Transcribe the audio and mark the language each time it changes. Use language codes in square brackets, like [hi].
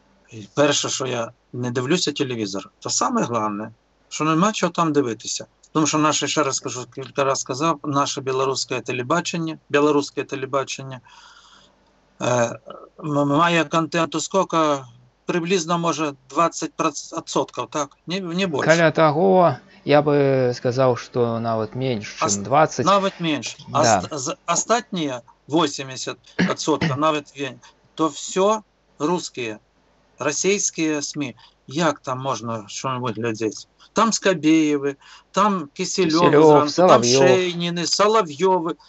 [uk] І перше, що я не дивлюся телевізор, то саме головне, що нема чого там дивитися. Тому що наше, ще раз скажу, кілька разів сказав, наше білоруське телебачення має контенту скільки? Приблизно, може, 20%, так? Не більше. [ru] Кроме того, я бы сказал, что навіть меньше, чем 20. Навіть меньше. Да. [uk] Остатні 80%, навіть то все русские, російські СМІ. Як там можна що-небудь глядеть? Там Скабєєви, там Кисельов, там Шейніни, Соловйови.